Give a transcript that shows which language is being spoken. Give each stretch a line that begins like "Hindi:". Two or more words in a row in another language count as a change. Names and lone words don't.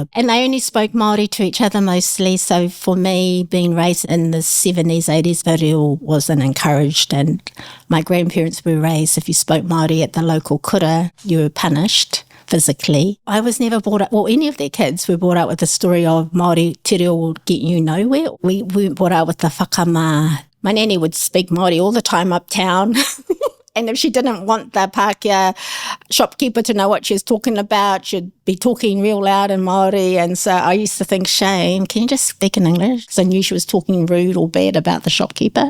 English: And they only spoke Māori to each other mostly. So for me, being raised in the 70s, 80s, the reo wasn't encouraged. And my grandparents were raised, if you spoke Māori at the local kura, you were punished physically. I was never brought up, well, any of their kids were brought up with the story of Māori
Māori: te reo
English: will get you nowhere. We weren't brought up with the whakamā. My nanny would speak Māori all the time uptown. And if she didn't want the Pākehā shopkeeper to know what she was talking about, she'd be talking real loud in Māori. And so I used to think, shame, can you just speak in English? Because I knew she was talking rude or bad about the shopkeeper.